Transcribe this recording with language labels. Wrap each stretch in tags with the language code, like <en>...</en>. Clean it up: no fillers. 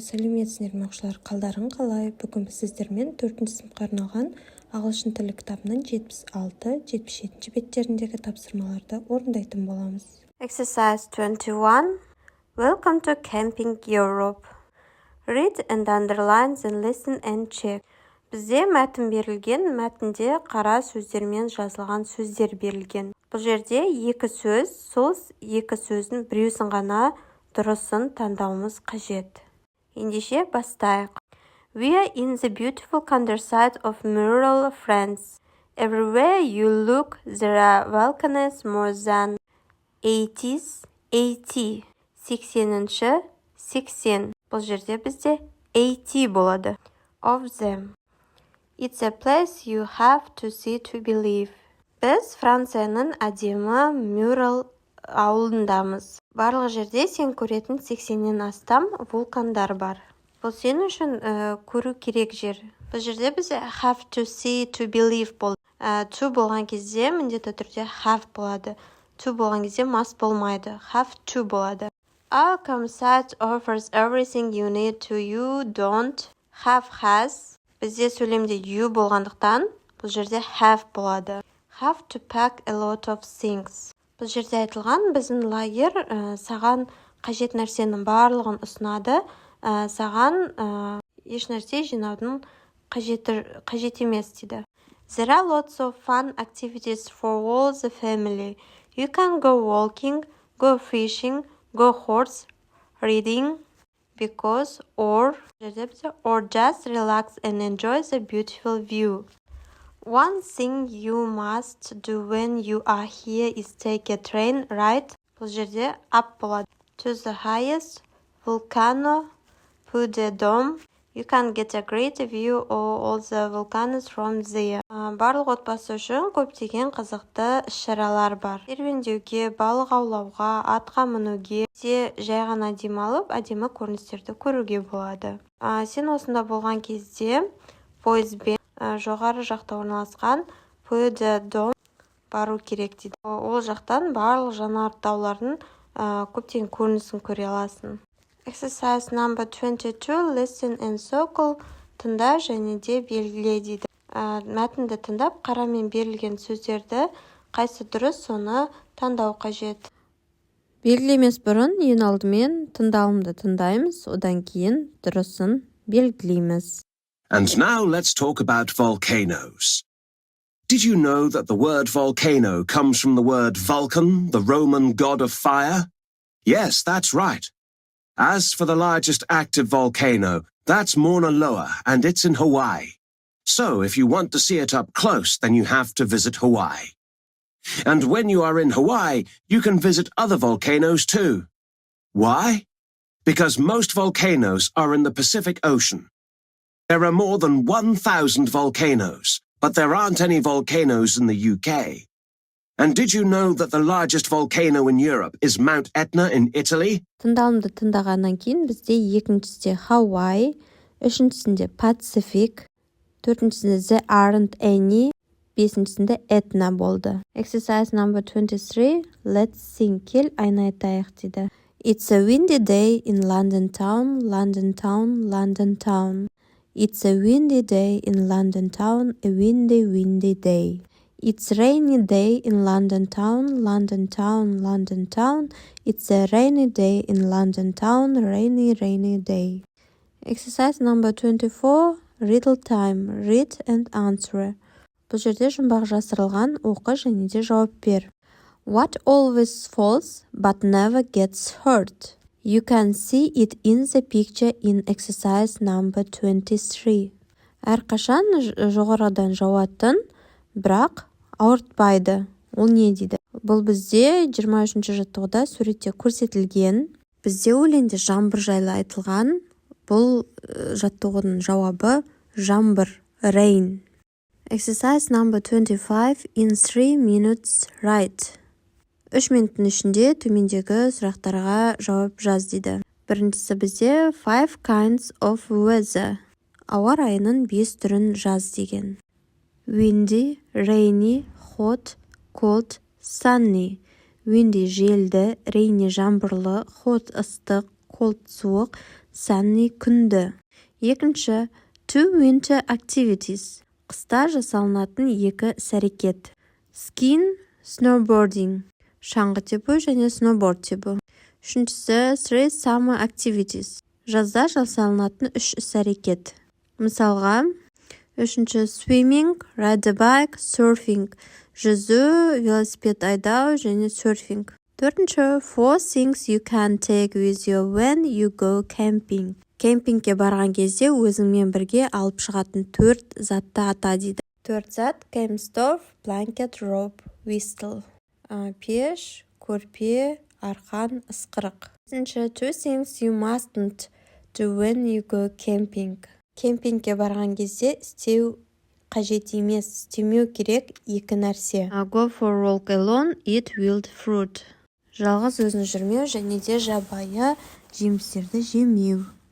<kk>Сәлеметсіздер ме оқушылар, қалдарың қалай? Бүгін біз сіздермен 4-ші сыныпқа арналған ағылшын тілі кітабының 76-77 беттеріндегі тапсырмаларды орындайтын боламыз.</kk> <en>Exercise 21. Welcome to Camping Europe. Read and underline and listen and check.</en> <kk>Бізде мәтін берілген, мәтінде қара сөздермен жазылған сөздер берілген. Бұл жерде екі сөз, сол екі сөздің біреусін ғана дұрысын таңдауымыз қажет. Ендеше бастайық.</kk> <en>We are in the beautiful countryside of rural France. Everywhere you look, there are volcanoes more than 80.</en> <kk>80-ші 80. Бұл жерде бізде 80 болады.</kk> <en>Of them. It's a place you have to see to believe.</en> <kk>Біз Францияның әдемі Мюрал ауылындамыз. Барлық жерде сен көретін 80-нен астам вулкандар бар. Бұл сен үшін көру керек жер. Бұл жерде бізде</kk> <en>have to see to believe</en> <kk>болды. To болған кезде міндетті түрде have болады. To болған кезде must болмайды.</kk> <en>Have to</en> <kk>болады.</kk> <en>Our campsite offers everything you need to you don't have has.</en> <kk>Бізде сөйлемде you болғандықтан бұл жерде have болады.</kk> <en>Have to pack a lot of things.</en> <kk>Бұл жерде айтылған біздің лагер саған қажет нәрсенің барлығын ұсынады. Саған еш нәрсе жинаудың қажет емес дейді.</kk> <en>There are lots of fun activities for all the family. You can go walking, go fishing, go horse riding, because or just relax and enjoy the beautiful view. One thing you must do when you are here is take a train ride.</en> <kk>Бұл жерде up болады.</kk> <en>To the highest volcano, Puy-de-Dôme. You can get a great view of all the volcanoes from there.</en> <kk>Барлық отбасы үшін көптеген қызықты іс-шаралар бар. Серуендеуге, балық аулауға, атқа мінуге, жай ғана демалып, әдемі көріністерді көруге болады. Сен осында болған кезде пойызбен жоғары жақта орналасқан Puy-de-Dôme бару керек дейді. Ол жақтан барлық жанартаулардың көптеген көрінісін көре аласың.</kk> <en>Exercise number 22. Listen and circle.</en> <kk>Тыңда және де белгіле дейді. Мәтінді тыңдап, қарамен берілген сөздерді қайсы дұрыс, соны таңдау қажет. Белгілемес бұрын ең алдымен тыңдалымды тыңдаймыз, одан кейін дұрысын белгілейміз.</kk> <en>And now let's talk about volcanoes. Did you know that the word volcano comes from the word Vulcan, the Roman god of fire? Yes, that's right. As for the largest active volcano, that's Mauna Loa, and it's in Hawaii. So if you want to see it up close, then you have to visit Hawaii. And when you are in Hawaii, you can visit other volcanoes too. Why? Because most volcanoes are in the Pacific Ocean. There are more than 1,000 volcanoes, but there aren't any volcanoes in the UK. And did you know that the largest volcano in Europe is Mount Etna in Italy?</en> <kk>Тыңдалымды тыңдағаннан кейін бізде екіншісінде Hawaii, үшіншісінде Pacific, төртіншісінде There aren't any, бесіншісінде Etna болды.</kk> <en>Exercise number 23. Let's sing.</en> <kk>Кел айна айтайық дейді.</kk> <en>It's a windy day in London town, London town, London town. It's a windy day in London town, a windy, windy day. It's a rainy day in London town, London town, London town. It's a rainy day in London town, rainy, rainy day. Exercise number 24. Riddle time. Read and answer.</en> <kk>Бұл жерде жұмбақ жасырылған, оқы және де жауап бер.</kk> <en>What always falls but never gets hurt? You can see it in the picture in exercise number 23.</en> <kk>Әрқашан жоғарыдан жауатын, бірақ ауыртпайды. Ол не дейді? Бұл бізде 23-ші жаттығуда суретте көрсетілген. Бізде өлеңде жаңбыр жайлы айтылған. Бұл жаттығудың жауабы жаңбыр, rain.</kk> <en>Exercise number 25. In 3 minutes write.</en> <kk>3 минуттың ішінде төмендегі сұрақтарға жауап жаз дейді. Біріншісі бізде</kk> <en>5 kinds of weather.</en> <kk>Ауа райының 5 түрін жаз деген.</kk> <en>Windy, rainy, hot, cold, sunny. Windy желді, rainy жаңбырлы, hot ыстық, cold суық, sunny күнді.</en> <kk>Екінші,</kk> <en>two winter activities.</en> <kk>Қыста жасалынатын екі іс-әрекет.</kk> <en>Skiing, snowboarding.</en> <kk>Шаңғы тебу және сноуборд тебу. Үшіншісі,</kk> <en>three summer activities.</en> <kk>Жазда жасалынатын үш іс-әрекет. Мысалға, үшінші,</kk> <en>swimming, ride a bike, surfing.</en> <kk>Жүзу, велосипед айдау және surfing. Төртінші,</kk> <en>four things you can take with you when you go camping.</en> <kk>Кемпингке барған кезде өзіңмен бірге алып шығатын 4 затты ата дейді. 4 зат:</kk> <en>camp stove, blanket, rope, whistle.</en> <kk>Пеш, көрпе, арқан, ысқырық.</kk> <en>2 things you mustn't do when you go camping.</en> <kk>Кемпингке барған кезде істеу қажет емес, істемеу керек 2 нәрсе.</kk> <en>Go for a walk alone, eat wild fruit.</en> <kk>Жалғыз өзін жүрмеу және де жабайы жемістерді жемеу.</kk>